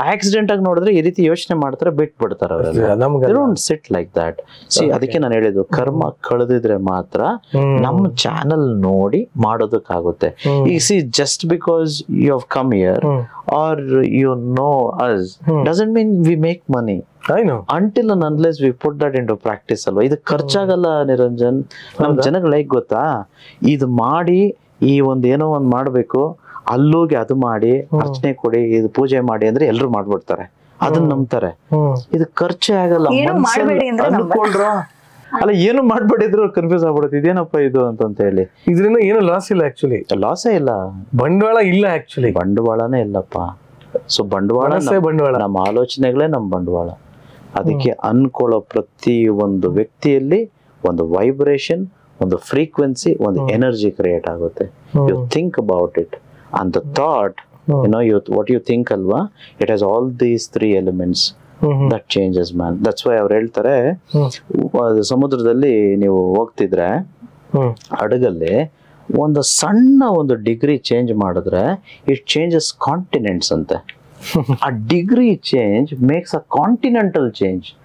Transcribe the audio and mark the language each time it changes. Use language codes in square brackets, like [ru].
[kn] Accident ಆಗಿ ನೋಡಿದ್ರೆ ಈ ರೀತಿ ಯೋಚನೆ ಮಾಡ್ತಾರೆ, ಬಿಟ್ಬಿಡ್ತಾರೆ ಅವರೆಲ್ಲ. ಸಿಟ್ ಲೈಕ್ ದಟ್. ಸಿ ಅದಕ್ಕೆ ನಾನು ಹೇಳಿದ್ದು, ಕರ್ಮ ಕಳೆದಿದ್ರೆ ಮಾತ್ರ ನಮ್ಮ ಚಾನಲ್ ನೋಡಿ ಮಾಡೋದಕ್ಕಾಗುತ್ತೆ. [en] ಈಗ see just because you have come here or you know us doesn't mean we make money. I know. Until and unless we put that into practice ಅಲ್ವಾ. [kn] ಇದು ಖರ್ಚಾಗಲ್ಲ ನಿರಂಜನ್. ನಮ್ ಜನಗಳು ಹೇಗ್ ಗೊತ್ತಾ, ಇದು ಮಾಡಿ ಈ ಒಂದ್ ಏನೋ ಒಂದ್ ಮಾಡ್ಬೇಕು, ಅಲ್ಲೋಗಿ ಅದು ಮಾಡಿ ಅರ್ಚನೆ ಕೊಡಿ, ಇದು ಪೂಜೆ ಮಾಡಿ ಅಂದ್ರೆ ಎಲ್ರು ಮಾಡ್ಬಿಡ್ತಾರೆ, ಅದನ್ನ ನಂಬ್ತಾರೆ. ಇದು ಖರ್ಚೇ ಆಗಲ್ಲ. ಅನ್ಕೊಳ್ರ ಅಲ್ಲ, ಏನು ಮಾಡ್ಬಿಟ್ಟಿದ್ರು ಕನ್ಫ್ಯೂಸ್ ಆಗ್ಬಿಡುತ್ತೆ, ಇದೇನಪ್ಪ ಇದು ಅಂತ ಹೇಳಿ. ಇದರಿಂದ ಏನು ಲಾಸ್ ಇಲ್ಲ, ಆಕ್ಚುಲಿ ಲಾಸೇ ಇಲ್ಲ, ಬಂಡವಾಳ ಇಲ್ಲ, ಆಕ್ಚುಲಿ ಬಂಡವಾಳನೇ ಇಲ್ಲಪ್ಪ. ಸೊ ಬಂಡವಾಳ ನಮ್ಮ ಆಲೋಚನೆಗಳೇ ನಮ್ಮ ಬಂಡವಾಳ. ಅದಕ್ಕೆ ಅನ್ಕೊಳ್ಳೋ ಪ್ರತಿ ಒಂದು ವ್ಯಕ್ತಿಯಲ್ಲಿ ಒಂದು ವೈಬ್ರೇಷನ್, ಒಂದು ಫ್ರೀಕ್ವೆನ್ಸಿ, ಒಂದು ಎನರ್ಜಿ ಕ್ರಿಯೇಟ್ ಆಗುತ್ತೆ. [en] You think about it and the thought, what you think ಅಲ್ವಾ, it has all these 3 elements that changes man. [kn] That's why ಅವ್ರು ಹೇಳ್ತಾರೆ, ಸಮುದ್ರದಲ್ಲಿ ನೀವು ಹೋಗ್ತಿದ್ರೆ ಹಡಗಲ್ಲಿ ಒಂದು ಸಣ್ಣ ಒಂದು ಡಿಗ್ರಿ ಚೇಂಜ್ ಮಾಡಿದ್ರೆ [en] it changes continents [kn] ಅಂತೆ. [en] ಆ degree change makes a continental change.